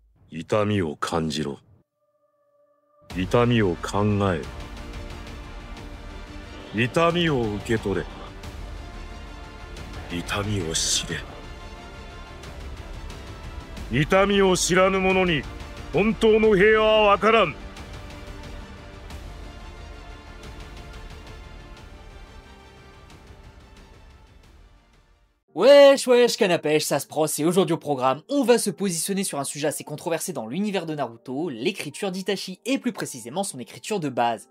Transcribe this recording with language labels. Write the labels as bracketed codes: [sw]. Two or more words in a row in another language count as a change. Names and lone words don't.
[ja] 痛みを感じろ。痛みを考える。痛みを受け取れ。痛みを知れ。痛みを知らぬ者に本当の平和はわからん。 [fr] Wesh wesh canapèche, ça se prosse et aujourd'hui au programme, on va se positionner sur un sujet assez controversé dans l'univers de Naruto, l'écriture d'Itachi et plus précisément son écriture de base.